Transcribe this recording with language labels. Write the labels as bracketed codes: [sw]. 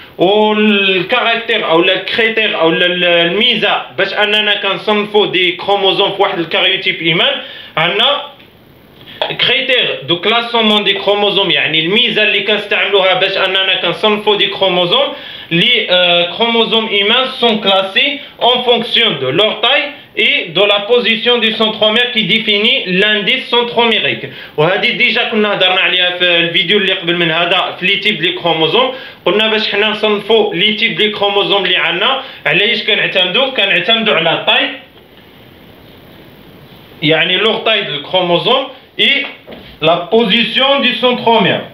[ar] والكاركتير او الكريتير او الميزه باش اننا كنصنفوا دي كروموزوم في واحد الكاريوتيب ايمان، عندنا كريتير دو كلاسومون دي كروموزوم، يعني الميزه اللي كنستعملوها باش اننا كنصنفوا دي كروموزوم. [fr] لي كروموزوم ايمان سون كلاسي en fonction de leur taille et de la position du centromère qui définit l'indice centromérique. [ar] وهذه ديجا كنا هضرنا عليها في الفيديو اللي قبل من هذا في لي تيب لي كروموزوم. قلنا باش حنا نصنفوا لي تيب لي كروموزوم اللي عندنا علاش كنعتمدوا على الطاي، يعني لوغ طاي دو الكروموزوم [fr] et la position du centromère.